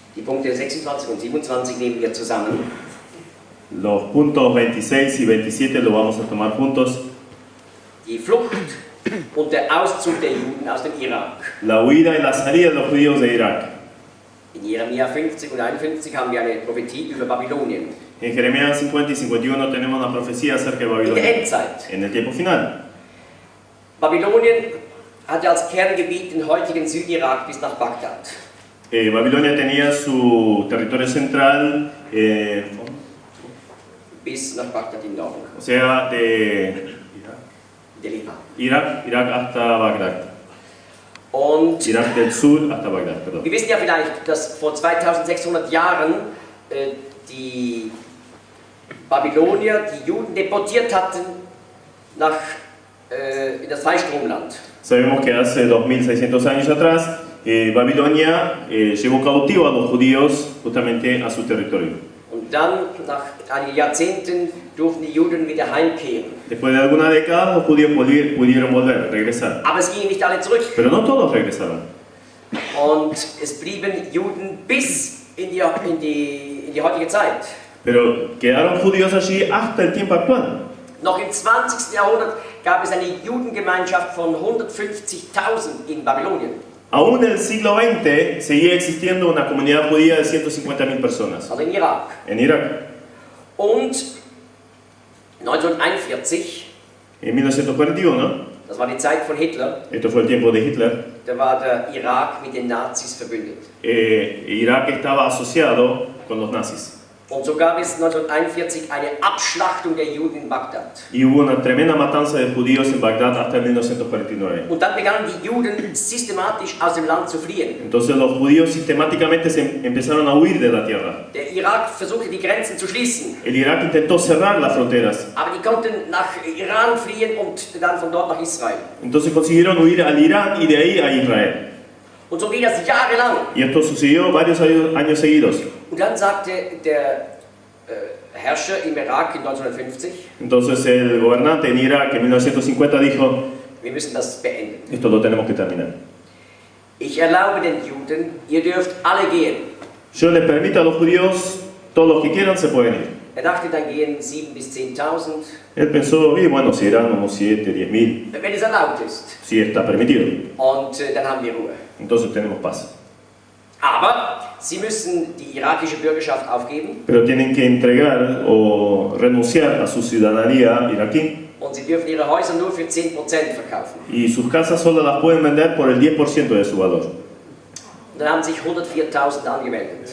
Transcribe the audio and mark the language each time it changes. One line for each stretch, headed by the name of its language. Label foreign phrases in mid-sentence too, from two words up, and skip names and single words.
German: Punkte 26 und 27 nehmen wir zusammen.
Spanish: Los puntos 26 y 27 los vamos a tomar juntos.
German: Die Flucht und der Auszug der Juden aus dem Irak.
Spanish: La huida y la salida de los judíos de Irak.
German: In Jeremia 50 und 51 haben wir eine Prophetie über Babylonien.
Spanish: En Jeremías 50 y 51 tenemos una profecía acerca de
German: In der
Spanish: Babilonia.
German: Endzeit.
Spanish: En el tiempo final.
German: Babylonien hatte als Kerngebiet den heutigen Südirak bis nach Bagdad.
Spanish: Babilonia tenía su territorio central,
German: Bis nach Bagdad im Norden,
Spanish: o sea, de
German: der Irak.
Spanish: Irak hasta Bagdad.
German: Und
Spanish: Irak del sur hasta Bagdad, perdón.
German: wir wissen ja vielleicht, dass vor 2600 Jahren die Babylonier die Juden deportiert hatten in das Zweistromland.
Spanish: Sabemos que hace 2600 años atrás, Babilonia llevó cautivo a los judíos justamente a su territorio.
German: Und dann, nach einigen Jahrzehnten, durften die Juden wieder heimkehren.
Spanish: Después de algunas décadas, los judíos pudieron volver, regresar.
German: Aber es gingen nicht alle zurück.
Spanish: Pero no todos regresaron.
German: Und es blieben Juden bis in die heutige Zeit.
Spanish: Pero quedaron judíos allí hasta el tiempo actual.
German: Noch im 20. Jahrhundert gab es eine Judengemeinschaft von 150.000 in Babylonien.
Spanish: Aún en el siglo XX seguía existiendo una comunidad judía de 150.000 personas
German: Also in Irak.
Spanish: en Irak.
German: Und 1941,
Spanish: En 1941,
German: das war die Zeit von Hitler,
Spanish: esto fue el tiempo de Hitler,
German: da war der Irak mit den Nazis verbündet.
Spanish: Irak estaba asociado con los nazis.
German: Und so gab es 1941 eine Abschlachtung der Juden in Bagdad.
Spanish: Y hubo una tremenda matanza de judíos en Bagdad hasta 1949.
German: Und dann begannen die Juden systematisch aus dem Land zu fliehen.
Spanish: Entonces los judíos sistemáticamente empezaron a huir de la tierra.
German: Der Irak versuchte die Grenzen zu schließen,
Spanish: El Irak intentó cerrar las fronteras.
German: aber die konnten nach Iran fliehen und dann von dort nach Israel.
Spanish: Entonces consiguieron huir al Irán y de ahí a Israel.
German: Und so ging das jahrelang.
Spanish: Y esto sucedió varios años seguidos.
German: Und dann sagte der Herrscher im Irak in 1950,
Spanish: Entonces el gobernante en Irak en 1950 dijo,
German: wir müssen das beenden.
Spanish: esto lo tenemos que terminar.
German: Ich erlaube den Juden, ihr dürft alle gehen.
Spanish: Yo les permito a los judíos, todos los que quieran se pueden ir.
German: Er dachte, dann gehen 7.000 bis 10.000,
Spanish: Él pensó, y bueno, si eran unos 7, 10.000,
German: wenn es erlaubt ist.
Spanish: si está permitido.
German: Und dann haben wir Ruhe.
Spanish: Entonces tenemos paz.
German: Aber sie müssen die irakische Bürgerschaft aufgeben
Spanish: Pero tienen que entregar o renunciar a su ciudadanía iraquí
German: und sie dürfen ihre Häuser nur für 10% verkaufen.
Spanish: y sus casas solo las pueden vender por el 10% de su valor.
German: Und dann haben sich 104.000 angemeldet.